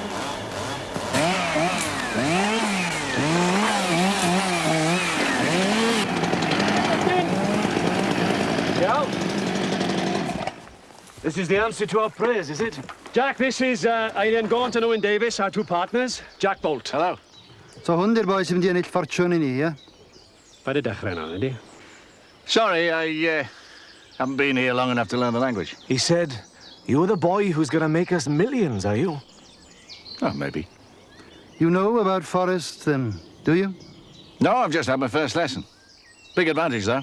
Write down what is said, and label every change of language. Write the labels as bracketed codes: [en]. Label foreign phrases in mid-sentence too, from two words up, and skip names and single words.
[en] Yeah. This is the answer to our prayers, is it? Jack, this is Eileen Gaunt and Owen Davis, our two partners. Jack Bolt. Hello. [cy] So hwn di'r boi sy'n mynd i ennill ffortiwn I ni, ie? Paid â dechrau nawr, ydi? [en] Sorry, I haven't been here long enough to learn the language. He said, you're the boy who's gonna make us millions, are you? Oh, maybe. You know about forests, then, do you? No, I've just had my first lesson. Big advantage, though.